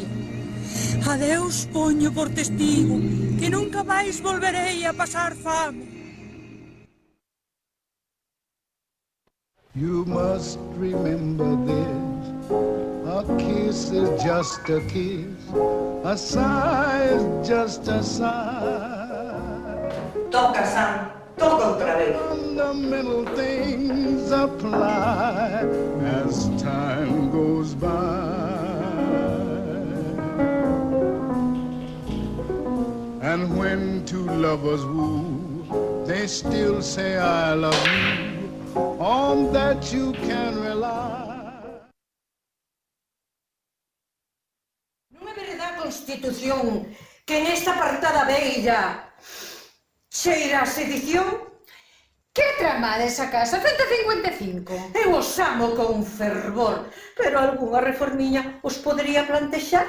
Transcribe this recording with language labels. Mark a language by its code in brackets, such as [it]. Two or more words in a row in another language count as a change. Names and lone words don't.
[gl] Adeus poño por testigo, que nunca máis volverei a pasar fame. [en] You must remember this, a kiss is just a kiss, a sigh is just a sigh. [gl] Toca, Sam, toca outra vez. [en] Fundamental things apply as time goes by. And when two lovers woo, they still say I love you. On that you can rely. [gl] Non é verdade a Constitución que nesta apartada bella cheira a sedición? Que tramada esa casa? 155. Eu os amo con fervor, pero algunha reformiña os podería plantexar?